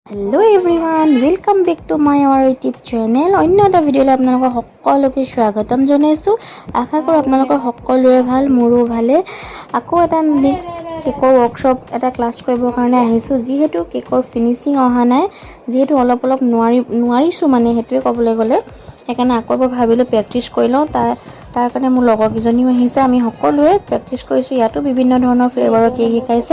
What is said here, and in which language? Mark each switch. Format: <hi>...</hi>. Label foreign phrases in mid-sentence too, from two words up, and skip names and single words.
<en>hello everyone welcome back to my YouTube channel</en> <as>अन्य এটা ভিডিওলৈ আপোনালোকক সকলোকে স্বাগতম জনাইছো আশা কৰো আপোনালোকৰ সকলোৰে ভাল মোৰো ভালে আকৌ এটা নেক্সট কেকৰ ওয়ার্কশপ এটা ক্লাস কৰিবৰ কাৰণে আহিছো যিহেতু কেকৰ ফিনিশিং অহা নাই যেহেতু অলপ নোৱাৰিছো মানে হেতুৱে ক'বলৈ গলে সেইকাৰণে আকৌ ভাবিলো প্ৰেক্টিস কৰি লওঁ তাৰ কাৰণে মোৰ লগৰ কিজনীও আহিছে আমি সকলোৱে প্ৰেক্টিস কৰিছো ইয়াতো বিভিন্ন ধৰণৰ ফ্লেভাৰৰ কেক শিকাইছে</as>